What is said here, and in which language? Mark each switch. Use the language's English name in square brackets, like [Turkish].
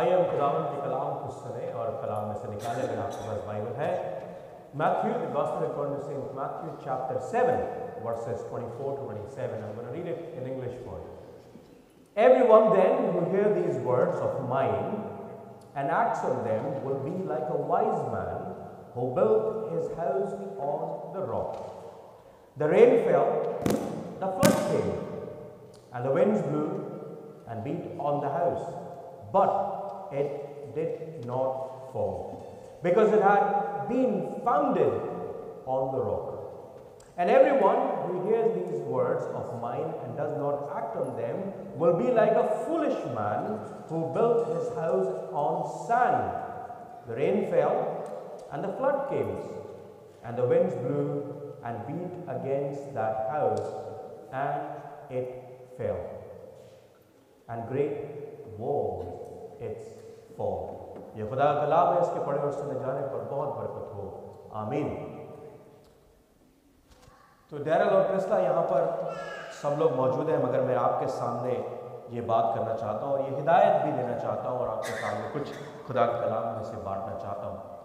[Hindi] खुदावन के कलाम को सुने और कलाम में से निकाले। अगर आपके पास बाइबल है, [English] Matthew, the Gospel according to St. Matthew chapter 7 verses 24 to 27. I'm going to read it in English for you. Everyone then who hear these words of mine and acts on them will be like a wise man who built his house on the rock. The rain fell, the flood came, and the winds blew and beat on the house, but it did not fall, because it had been founded on the rock. And everyone who hears these words of mine and does not act on them will be like a foolish man who built his house on sand. The rain fell, and the flood came, and the winds blew and beat against that house, and it fell. And great was its fall. [Hindi] ये खुदा का कलाम है, इसके पढ़े और सुने जाने पर बहुत बरकत हो, आमीन। तो डैरल और क्रिस्टा यहाँ पर सब लोग मौजूद हैं, मगर मैं आपके सामने ये बात करना चाहता हूँ और ये हिदायत भी देना चाहता हूँ और आपके सामने कुछ खुदा के कलाम में से बांटना चाहता हूँ।